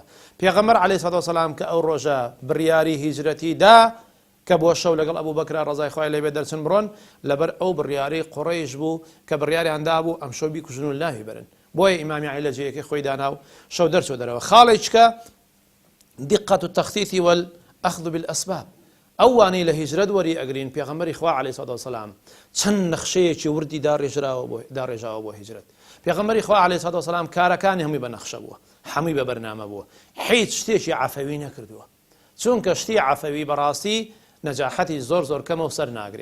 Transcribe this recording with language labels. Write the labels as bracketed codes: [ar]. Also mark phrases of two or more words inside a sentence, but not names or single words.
[ckb] پێغەمبەر [ar] عەلەیهی سەڵات وسەلام [ckb] کە ئەو ڕۆژە بڕیاری هیجرەتی دا کە بۆ شەو لەگەڵ ئەبوو بەکر ڕەزای خوای لێبێ دەرچن بڕۆن لەبەر ئەو بڕیاری قوڕەیش بوو کە بڕیاریان دابوو ئەم شەو بیکوژن و لاهی بەرن. بۆیە ئیمامی عەلی لە جێیەکەی خۆی دانا و شەو دەرچۆ دەرەوە. خاڵێککە [ar] دقة التخطيط والأخذ بالأسباب. [ckb] ئەوانەی لە هیجرەت وەری ئەگرین پێغەمبەری خوا [ar] عەلەیهی سەڵات وسەلام [ckb] چەند نەخشەیەکی وردی داڕێژاوە بۆ هیجرەت. پێغەمبەری خوا [ar] عەلەیهی سەڵات وسەلام [ckb] کارەکانی هەمووی بە نەخشە بووە، هەمووی بە بەرنامە بووە، هیچ شتێکی عەفەوی نەکردووە. چونکە شتی عەفەوی بەڕاستی نەجاحەتی زۆر کەمە و سەر ناگرێ.